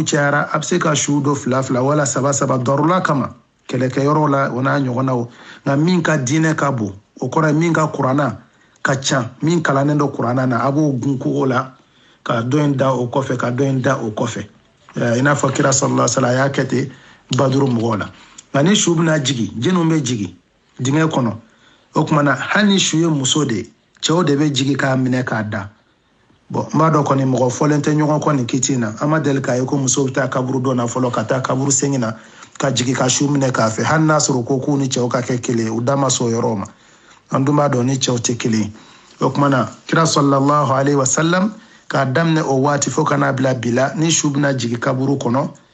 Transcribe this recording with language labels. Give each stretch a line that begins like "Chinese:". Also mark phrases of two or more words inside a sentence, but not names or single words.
Bambara: cayara a bɛ se ka su dɔ fila wala saba darula kama kɛlɛkɛyɔrɔ la o n'a ɲɔgɔnnaw nka min ka diinɛ ka bon o kɔrɔ ye min ka kuranna ka ca min kalannen dɔ kuranna na a b'o gun kogo la ka dɔ in da o kɔfɛ ka dɔ in da o kɔfɛ i n'a fɔ kira
Arabic: صلى الله عليه وسلم
Bambara: a y'a kɛ ten baduru mɔgɔw la nka ni su bɛna jigin jinɛw bɛ jigin dingɛ kɔnɔ o kumana hali ni su ye muso de ye cɛw de bɛ jigin k'a minɛ k'a da bon n b'a dɔn kɔni mɔgɔ fɔlen tɛ ɲɔgɔn kɔ nin kiti in na an ma deli k'a ye ko muso bɛ taa kaburu dɔ na fɔlɔ ka taa kaburu sengin na ka jigin ka su minɛ k'a fɛ hali n'a sɔrɔ ko k'u ni cɛw ka kɛ kelen ye u da ma s'o yɔrɔ ma an dun b'a dɔn ni cɛw tɛ kelen ye o kumana kira
Arabic: صلى الله عليه وسلم
Bambara: k'a daminɛ o waati fo ka n'a bila bi la ni su bɛna jigin kaburu kɔnɔ